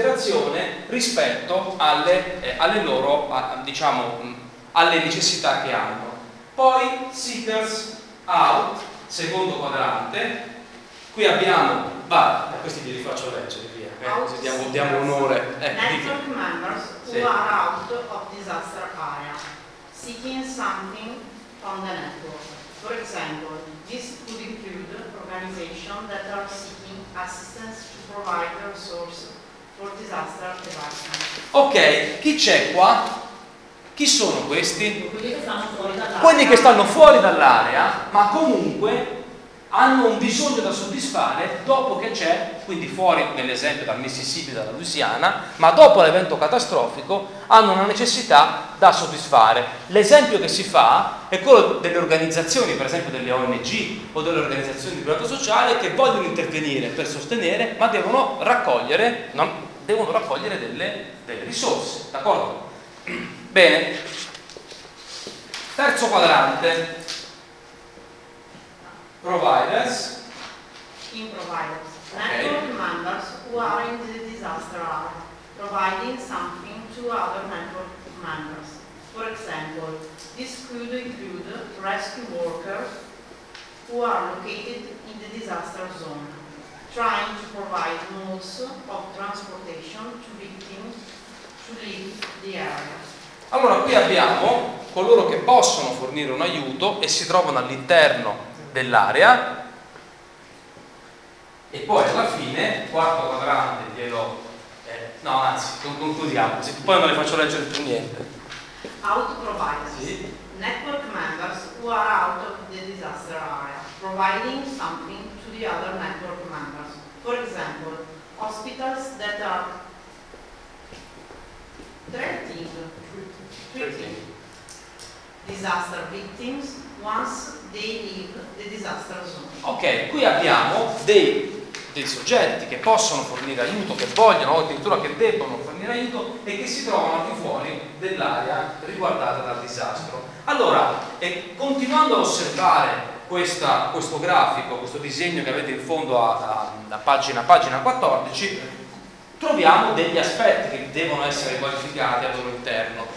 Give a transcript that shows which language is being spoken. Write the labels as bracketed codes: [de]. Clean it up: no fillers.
[it] considerazione rispetto alle, alle loro, a, diciamo, alle necessità che hanno. Poi seekers out, secondo quadrante, qui abbiamo, va, questi li faccio leggere, via, diamo, diamo onore. [en] Network members who are out of disaster area, seeking something from the network. For example, this could include organizations that are seeking assistance to provide resources for disaster prevention. [it] Ok, chi c'è qua? Chi sono questi? Quelli che stanno fuori dall'area. Quelli che stanno fuori dall'area, ma comunque hanno un bisogno da soddisfare dopo che c'è, quindi fuori nell'esempio dal Mississippi, dalla Louisiana, ma dopo l'evento catastrofico hanno una necessità da soddisfare. L'esempio che si fa è quello delle organizzazioni, per esempio delle ONG o delle organizzazioni di privato sociale che vogliono intervenire per sostenere, ma devono raccogliere, non, devono raccogliere delle, delle risorse, d'accordo? Bene, terzo quadrante, providers. [en] In providers, okay. Network members who are in the disaster area, providing something to other network members. For example, this could include rescue workers who are located in the disaster zone, trying to provide modes of transportation to victims to leave the area. [it] Allora qui abbiamo coloro che possono fornire un aiuto e si trovano all'interno dell'area e poi alla fine, quarto quadrante, glielo, no anzi, concludiamo, poi non le faccio leggere più niente. [en] Out providers, sì. Network members who are out of the disaster area, providing something to the other network members, for example, hospitals that are treating disaster victims once they leave the disaster zone. [it] Ok, qui abbiamo dei, dei soggetti che possono fornire aiuto, che vogliono o addirittura che debbono fornire aiuto e che si trovano più fuori dell'area riguardata dal disastro. Allora, e continuando a osservare questa, questo grafico, questo disegno che avete in fondo a, a, a pagina, pagina 14, troviamo degli aspetti che devono essere qualificati al loro interno.